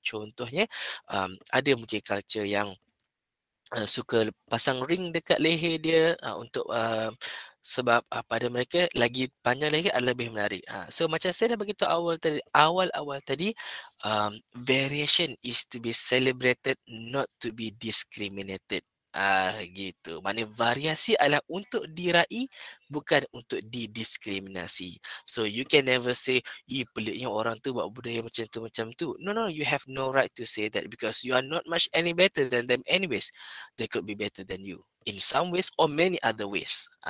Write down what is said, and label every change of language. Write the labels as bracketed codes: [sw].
[ms] Contohnya ada mungkin culture yang suka pasang ring dekat leher dia untuk sebab pada mereka lagi panjang leher adalah lebih menarik. [en] So [ms] macam saya dah beritahu awal-awal tadi, [en] variation is to be celebrated, not to be discriminated. [ms] Gitu. Maknanya variasi adalah untuk diraih, bukan untuk didiskriminasi. [en] So you can never say, [ms] peliknya orang tu buat budaya macam tu. [en] No, no, you have no right to say that because you are not much any better than them anyways. They could be better than you in some ways or many other ways.